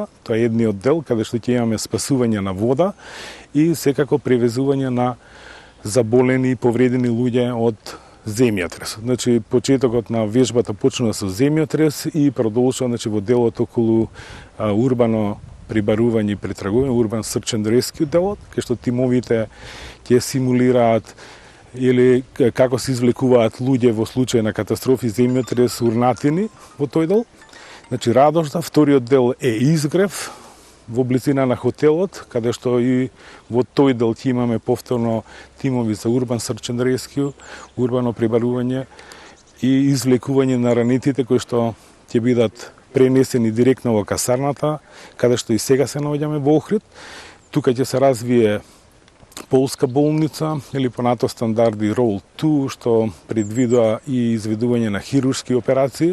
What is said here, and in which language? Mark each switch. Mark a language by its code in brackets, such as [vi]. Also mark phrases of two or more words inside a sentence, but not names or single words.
[mk] Тоа е едниот дел каде што ќе имаме спасување на вода и секако превезување на заболени и повредени луѓе од земјотрес. Значи, почетокот на вежбата почнува со земјотрес и продолжува, значи, во делот околу урбано прибарување и претрагување, урбан [en] search and rescue [mk] делот, кај што тимовите ќе симулираат или како се извлекуваат луѓе во случај на катастрофи, земјотрес, урнатини во тој дел. Значи, Радожда. Вториот дел е Изгрев, во близина на хотелот, каде што и во тој дел ќе имаме повторно тимови за урбан [en] search and rescue, [mk] урбано прибарување и извлекување на ранетите кои што ќе бидат пренесени директно во касарната, каде што и сега се наоѓаме во Охрид. Тука ќе се развие полска болница или по НАТО стандарди Roll 2, што предвидува и изведување на хируршки операции.